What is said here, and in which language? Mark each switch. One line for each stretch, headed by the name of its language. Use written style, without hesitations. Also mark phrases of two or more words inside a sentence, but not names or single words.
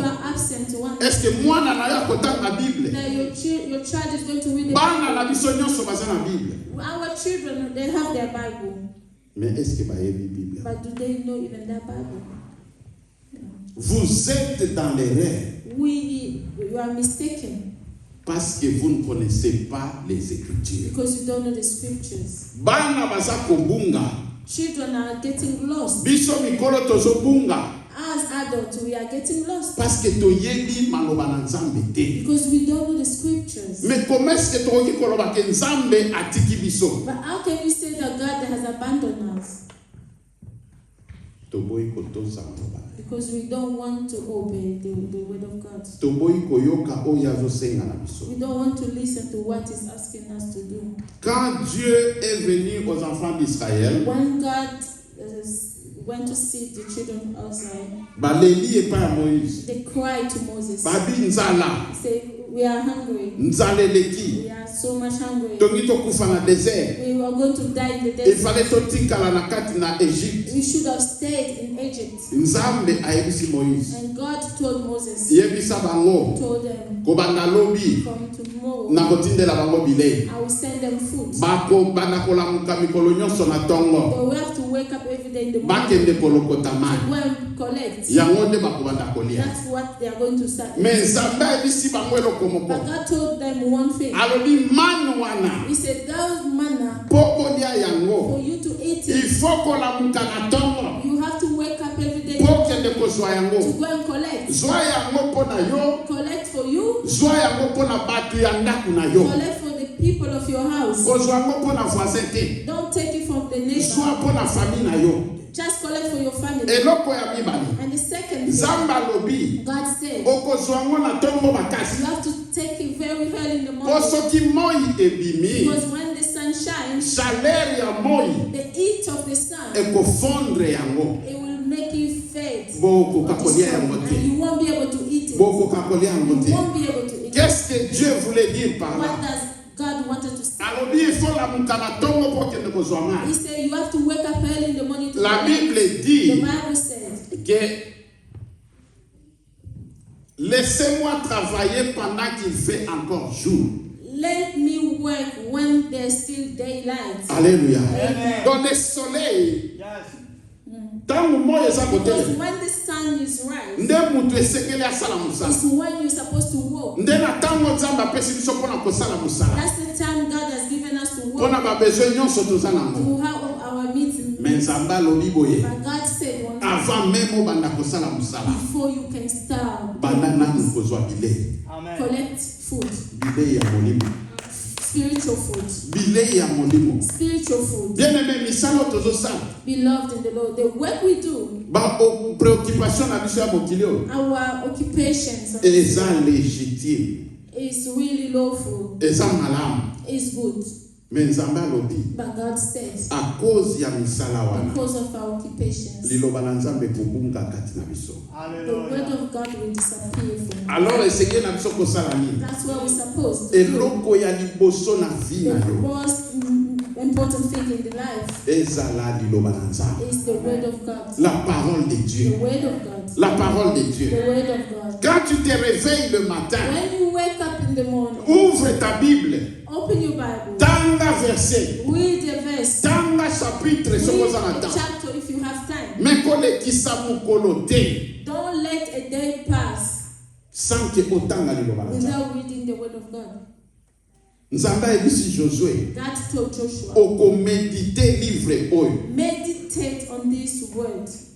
English: you are absent one day,
French: Est-ce que
Lingala: mwana na yo akotanga Bible?
English: that your child is going to read the
Lingala: Bana na biso nyonso baza na Bible.
English: Our children, they have their Bible.
French: Mais est-ce que
Lingala: bayebi Bible?
English: But do they know even that Bible?
French: Vous êtes dans l'erreur
English: You are mistaken
French: parce que vous ne connaissez pas les Écritures.
English: because you don't know the scriptures.
Lingala: Bana baza kobunga.
English: Children are getting lost.
Lingala: Biso mikolo tozobunga
English: As adults, we are getting lost
French: parce que
Lingala: toyebi maloba na Nzambe te.
English: because we don't know the scriptures.
French: Mais comment est-ce que
Lingala: tokoki koloba ke Nzambe atiki biso?
English: But how can we say that God has abandoned us?
Lingala: Toboyi kotoza maloba.
English: Because we don't want to obey the word of God.
Lingala: Toboyi koyoka oyo azosenga na biso.
English: We don't want to listen to what He's asking us to do.
French: Quand Dieu est venu aux enfants d'Israël,
English: When God went to see the children outside,
Lingala: baleli epai ya Moïse.
English: they cried to Moses.
Lingala: Babi nzala,
English: Say, we are hungry.
Lingala: nzala eleki.
English: We are so much hungry.
Lingala: Tongi tokufa na désert.
English: We were going to die in the
French: Il
English: desert.
Lingala: fallait totikala na kati na Égypte.
English: We should have stayed in Egypt.
Lingala: Nzambe ayebisi Moïse.
English: And God told Moses,
Lingala: Yebisa bango
English: told them,
Lingala: kobanda lobi
English: from tomorrow,
Lingala: na kotindela bango bilei.
English: I will send them food.
Lingala: Bana kolamuka mikolo nyonso na tongo.
English: They will have to wake up every day in the morning
Lingala: Bakende kolokota
English: to
Lingala: mai.
English: go and collect.
Lingala: Yango nde bakobanda kolia.
English: That's what they are going to start.
Lingala: Mais Nzambe ayebisi bango eloko
English: But
Lingala: moko.
English: God told them one thing.
Lingala: Alobi manu wana
English: He said, that manna,
Lingala: po kolia
English: for
Lingala: yango.
English: you to eat
French: Il
English: it,
Lingala: faut kolamuka na tongo.
English: you have to wake up every day
Lingala: Po kende kozwa
English: to
Lingala: yango.
English: go and collect.
Lingala: Zwa yango mpo na yo.
English: Collect for you,
Lingala: Zwa yango mpo na bato ya ndako na yo.
English: collect for the people of your house.
Lingala: Kozwa yango mpo na voisin te.
English: Don't take it from the neighbor.
Lingala: Zwa mpo na famille na yo.
English: Just collect for your family.
Lingala: Eloko ya mibali.
English: And the second thing,
Lingala: Nzambe alobi
English: God said,
Lingala: okozwa yango na ntongo makasi.
English: you have to take it very early in the
Lingala: Po
English: morning.
Lingala: soki moi ebimi,
English: Because when the sun shines,
Lingala: chaleur ya moi
English: the heat of the sun,
Lingala: ekofondre yango.
English: it will make you fade.
Lingala: Bokoka
English: or
Lingala: kolia
English: destroy,
Lingala: yango
English: and
Lingala: te.
English: you won't be able to eat it.
Lingala: Bokoka kolia yango
English: You
Lingala: te.
English: won't be able to eat it.
French: Qu'est-ce que Dieu voulait dire par
English: What
French: là?
English: does God wanted to say?
Lingala: Alobi
French: il faut
Lingala: lamuka na ntongo po kende kozwa mai.
English: He said you have to wake up early in the morning to
French: La
English: collect.
French: Bible
English: The
French: dit
English: Bible said,
French: que laissez-moi travailler pendant qu'il fait encore jour.
English: let me work when there's still daylight.
French: Alléluia.
English: Amen.
French: Dans le soleil,
English: Yes.
Lingala: ntango moi eza
English: Because
Lingala: kotelema,
English: when the sun is right,
Lingala: nde mutu esengeli asala mosala.
English: it's when you're supposed to walk.
Lingala: Nde na ntango Nzambe apesi biso mpona kosala mosala.
English: That's the time God has given us to
Lingala: Mpona
English: walk,
Lingala: babesoin nyonso toza nango.
English: to have our meeting.
Lingala: Mais Nzambe alobi boye,
English: But God said one thing,
French: avant même
Lingala: obanda kosala mosala,
English: before you can start,
Lingala: banda nanu kozwa bilei.
English: Amen. collect food,
Lingala: Bilei ya molimo.
English: spiritual food,
Lingala: Bilei ya molimo.
English: spiritual food.
French: Bien aimé,
Lingala: misala tozosala.
English: Beloved in the Lord, the work we do,
Lingala: Ba préoccupation na biso ya mokili oyo
English: our occupations
Lingala: eza légitime,
English: is really lawful,
Lingala: eza malamu.
English: is good.
Lingala: Mais Nzambe alobi
English: But God says,
French: à cause
Lingala: ya misala wana
English: because of our occupations,
Lingala: liloba na Nzambe kobunga kati na biso.
English: the word Hallelujah. of God will disappear from you.
Lingala: Alors esengeli na biso kosala nini?
English: That's what we're supposed to do.
Lingala: Eloko ya liboso na vie
English: The
Lingala: na yo
English: most important thing in the life
Lingala: ezala liloba na Nzambe.
English: is the word of God.
French: La parole de
English: The
French: Dieu.
English: word of God.
French: La parole de Dieu.
English: The word of God.
French: Quand tu te réveilles le matin,
English: When you wake up in the morning,
French: ouvre ta Bible,
English: open your Bible,
Lingala: tanga verset,
English: read the verse,
Lingala: tanga chapitre
English: read
Lingala: sokoza na
English: the
French: temps.
English: chapter if you have time.
Lingala: Mais kolekisa mokolo te
English: Don't let a day pass
French: sans que
Lingala: otanga liloba na Nzambe.
English: without reading the word of God.
Lingala: Nzambe ayebisi Josué
English: God told Joshua,
Lingala: okomédite livre oyo
English: meditate on this word